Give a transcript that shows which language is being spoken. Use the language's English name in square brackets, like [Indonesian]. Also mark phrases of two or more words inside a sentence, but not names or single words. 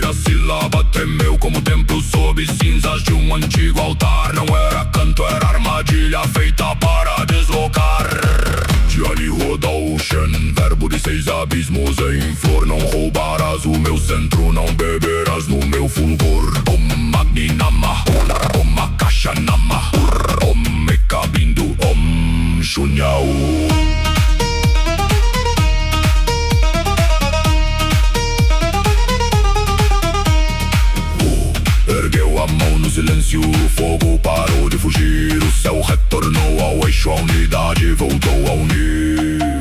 [Portuguese] A sílaba tremeu como o templo sob cinzas de um antigo altar. Não era canto, era armadilha feita para deslocar. Tiani Rodolshen, verbo de 6 abismos em flor. Não roubarás o meu centro, não beberás no meu fulgor. [Sanskrit] Om Magni Nama, Om Akasha Nama, Om Mekabindo, Om Shunyao. [Portuguese] Ergueu a mão no silêncio, o fogo parou de fugir. O céu retornou ao eixo, a unidade voltou a unir.